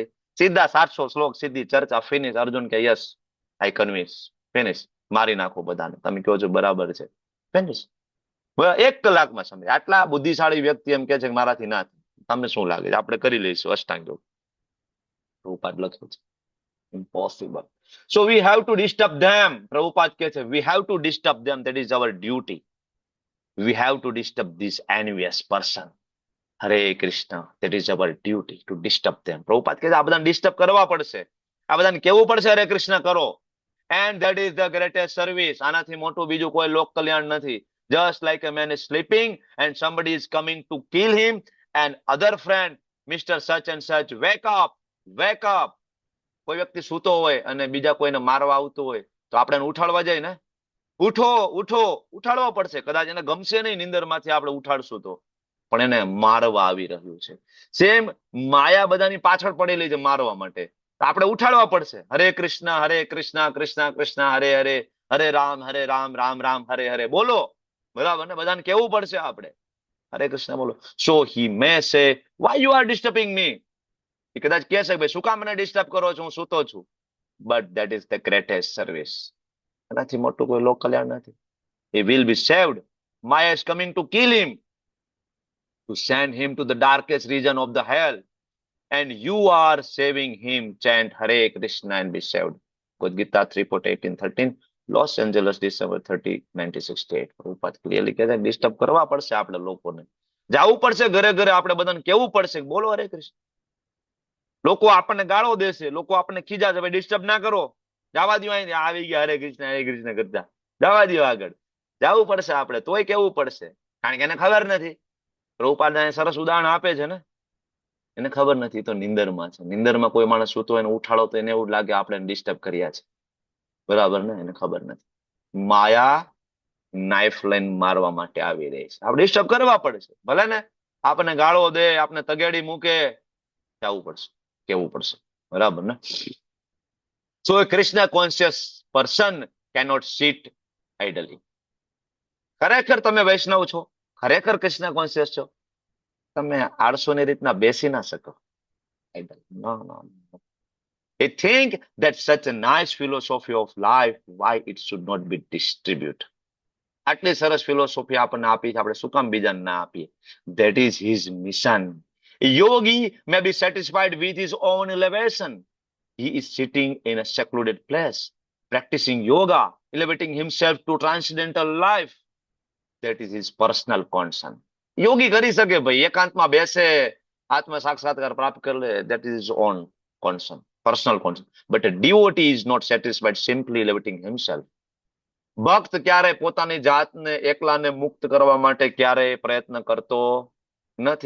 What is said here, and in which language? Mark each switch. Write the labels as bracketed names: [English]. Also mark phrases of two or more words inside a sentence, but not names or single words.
[Gujarati] સીધા 700 શ્લોક, સીધી ચર્ચા, ફિનિશ. અર્જુન કે [English] Yes, I convince, [Gujarati] ફિનિશ. મારી નાખો બધાને, તમે કહો છો બરાબર છે, ફિનિશ. 1 કલાકમાં સમજે. આટલા બુદ્ધિશાળી વ્યક્તિ એમ કે છે કે મારાથી ના થાય. તમને શું લાગે છે? આપણે કરી લઈશું અષ્ટાંગ યોગ. પ્રભુપાદ લખે છે impossible. [English] So we have to disturb them. Prabhupada [Gujarati] કહે છે [English] we have to disturb them. That is our duty. We have to disturb this envious person. Hare Krishna. That is our duty to disturb them. [Gujarati] Prabhupada કહે છે આ બધાને ડિસ્ટર્બ કરવા પડશે. આ બધાને કેવું પડશે હરે કૃષ્ણ કરો. [English] And that is the greatest service. [Gujarati] આનાથી મોટું બીજું કોઈ લોક કલ્યાણ નથી. [English] Just like a man is sleeping and somebody is coming to kill him and other friend, Mr. Such and such, wake up, wake up. [Gujarati] કોઈ વ્યક્તિ સૂતો હોય અને બીજા કોઈને મારવા આવતું હોય તો આપણે એને ઉઠાડવા જાય ને, ઉઠો ઉઠો, ઉઠાડવા પડશે. કદાચ એને ગમશે નહીં નિંદરમાંથી આપણે ઉઠાડશું તો, પણ એને મારવા આવી રહ્યું છે. સેમ માયા બધાની પાછળ પડેલી છે મારવા માટે, તો આપણે ઉઠાડવા પડશે. હરે કૃષ્ણ કૃષ્ણ કૃષ્ણ હરે હરે, હરે રામ રામ રામ હરે હરે બોલો. બરાબર ને? બધાને કેવું પડશે આપણે હરે કૃષ્ણ બોલો. [English] So he may say why you are disturbing me. [Gujarati] એ કદાચ કહે છે ભાઈ શું કામ મને ડિસ્ટર્બ કરો છો, હું સૂતો છું. [English] But that is the greatest service. [Gujarati] એનાથી મોટું કોઈ લોક કલ્યાણ નથી. [English] He will be saved. Maya is coming to kill him, to send him to the darkest region of the hell. And you are saving him. Chant Hare Krishna and be saved. Bhagavad Gita 3:18-13, Los Angeles, December 30, 1968. [Gujarati] પ્રભુપાદ ક્લિયરલી કહે છે ડિસ્ટર્બ કરવા પડશે આપણે લોકોને. જવું પડશે ઘરે ઘરે, આપણે બધાને કેવું પડશે બોલો હરે કૃષ્ણ. લોકો આપણને ગાળો દેશે, લોકો આપણને ખીજાશે, ભાઈ ડિસ્ટર્બ ના કરો, જવા દો, અહીં આવી ગયા હરે કૃષ્ણ કરતા, જવા દો આગળ. જવું પડશે આપણે, તોય કેવું પડશે, કારણ કે એને ખબર નથી. પ્રભુપાદ સરસ ઉદાહરણ આપે છે ને, એને ખબર નથી તો નિંદરમાં છે. નિંદરમાં કોઈ માણસ સૂતો એને ઉઠાડો તો એને એવું લાગે આપણે ડિસ્ટર્બ કર્યા છે. બરાબર ને? એને ખબર નથી. માયા નાઇફ લઈને મારવા માટે આવી રહી છે. આપણે ડિસ્ટર્બ કરવા પડશે. ભલે ને આપણને ગાળો દે, આપણે તગેડી મૂકે, જવું પડશે, કેવું પડશે. બરાબર ને? [English] So a Krishna conscious person cannot sit idly. [Gujarati] ખરેખર તમે વૈષ્ણવ છો, ખરેખર કૃષ્ણ કોન્શિયસ છો, તમે આળસોની રીતના બેસી ના શકો. [English] No, no, no. I think that such a nice philosophy of life, why it should not be distributed. [Gujarati] આટલી સરસ ફિલોસોફી આપણને આપી છે, આપણે શું કામ બીજાને ના આપીએ? [English] That is his mission. A yogi may be satisfied with his own elevation. He is sitting in a secluded place, practicing yoga, elevating himself to transcendental life. That is his personal concern. [Gujarati] યોગી કરી શકે ભાઈ, એકાંતમાં બેસે, આત્મ સાક્ષાત્કાર પ્રાપ્ત કરી લે. [English] That is his own concern, personal concern. But a devotee is not satisfied simply elevating himself. [Gujarati] ભક્ત ક્યારે પોતાની જાતને એકલાને મુક્ત કરવા માટે ક્યારે પ્રયત્ન કરતો નથી.